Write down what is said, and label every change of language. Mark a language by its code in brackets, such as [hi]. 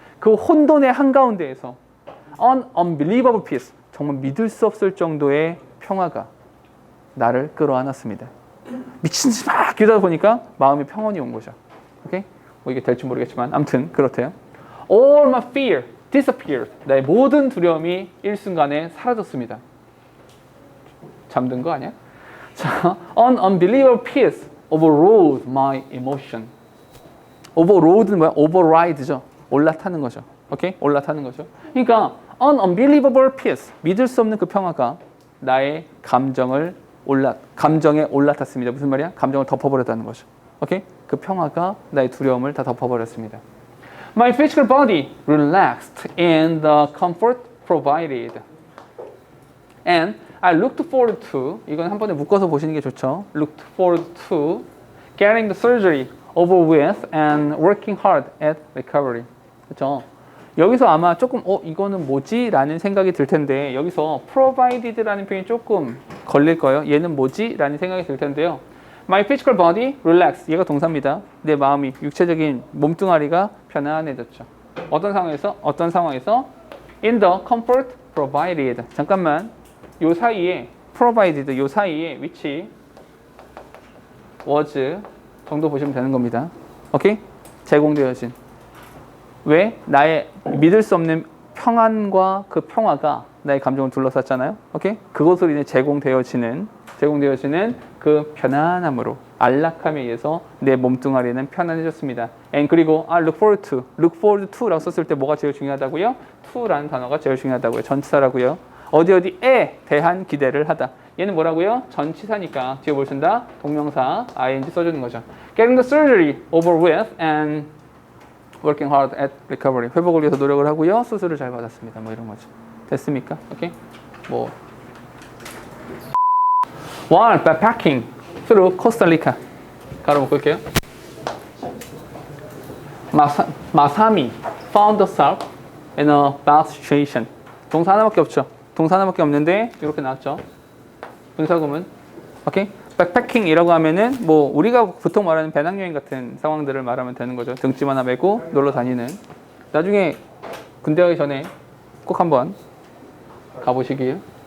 [ko] 그 혼돈의 한가운데에서 [en] an unbelievable peace, [ko] 정말 믿을 수 없을 정도의 평화가 나를 끌어안았습니다. 미친 듯이 막 기도하다 보니까 마음의 평온이 온 거죠. 오케이? 뭐 이게 될지 모르겠지만 아무튼 그렇대요. [en] All my fear disappeared. [ko] 나의 모든 두려움이 일순간에 사라졌습니다. 잠든 거 아니야? 자, [en] an unbelievable peace overrode my emotion. [ko] overrode는 뭐야? override죠. 올라타는 거죠. 오케이? 올라타는 거죠. 그러니까 [en] an unbelievable peace, [ko] 믿을 수 없는 그 평화가 나의 감정에 올라탔습니다. 무슨 말이야? 감정을 덮어버렸다는 거죠. 오케이? 그 평화가 나의 두려움을 다 덮어버렸습니다. [en] My physical body relaxed in the comfort provided. And I looked forward to, [ko] 이건 한 번에 묶어서 보시는 게 좋죠. [en] Looked forward to getting the surgery over with and working hard at recovery. [ko] 그렇죠? 여기서 아마 조금 이거는 뭐지? 라는 생각이 들 텐데 여기서 provided라는 표현이 조금 걸릴 거예요. 얘는 뭐지? 라는 생각이 들 텐데요. [en] My physical body relax. [ko] 얘가 동사입니다. 내 마음이, 육체적인 몸뚱아리가 편안해졌죠. 어떤 상황에서? [en] In the comfort provided. [ko] 잠깐만. 요 사이에 provided, 요 사이에 위치 was 정도 보시면 되는 겁니다. 오케이? 제공되어진. 왜? 나의 믿을 수 없는 평안과 그 평화가 나의 감정을 둘러쌌잖아요. 오케이? 그것으로 인해 제공되어지는 그 편안함으로, 안락함에 의해서 내 몸뚱아리는 편안해졌습니다. And 그리고 [en] look forward to [ko] 라고 썼을 때 뭐가 제일 중요하다고요? to라는 단어가 제일 중요하다고요. 전치사라고요. 어디에 대한 기대를 하다. 얘는 뭐라고요? 전치사니까 뒤에 뭘 쓴다? 동명사 ing 써주는 거죠. [en] Getting the surgery over with and working hard at recovery. [ko] 회복을 위해서 노력을 하고요. 수술을 잘 받았습니다. 뭐 이런 거죠. 됐습니까? 오케이? [en] 뭐 while backpacking through Costa Rica. [ko] 가로 묶을게요. [en] 마사미 found herself in a bad situation. [ko] 동사 하나밖에 없죠. 동사 하나밖에 없는데 이렇게 나왔죠. 분사구문. 오케이? 백패킹이라고 하면은 뭐 우리가 보통 말하는 배낭여행 같은 상황들을 말하면 되는 거죠. 등짐 하나 메고 놀러 다니는. 나중에 군대 가기 전에 꼭 한번 가보시길.